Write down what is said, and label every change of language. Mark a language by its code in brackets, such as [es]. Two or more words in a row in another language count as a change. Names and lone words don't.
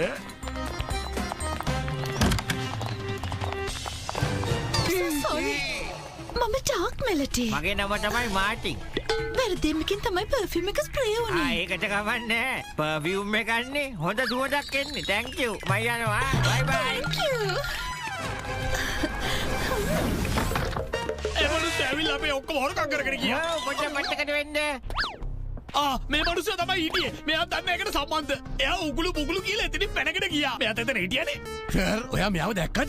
[si] මම ඩාර්ක් මෙලඩි. මගේ නම තමයි මාටින්. වැරදීමකින් තමයි පර්ෆියුම් එක ස්ප්‍රේ වුනේ. ඒකට කවන්නේ. පර්ෆියුම් එකක් නේ. හොඳ සුවඳක් එන්නේ. [en] thank you. [si] මම යනවා. [en] bye bye. Thank you. [si] ඒ මොනුස්සයා ඇවිල්ලා අපේ ඔක්කොම හොරකම් කරගෙන ගියා. පොඩ්ඩක් මට්ටකට වෙන්න. මේ මනුස්සයා තමයි හිටියේ. මෙයා දන්නේ ඒකට සම්බන්ධ. එයා උගුළු බුගුළු කියලා එතනින් පැනගෙන ගියා. මෙයාත් එතන හිටියනේ. සර්, ඔයා මෙයාව දැක්කද?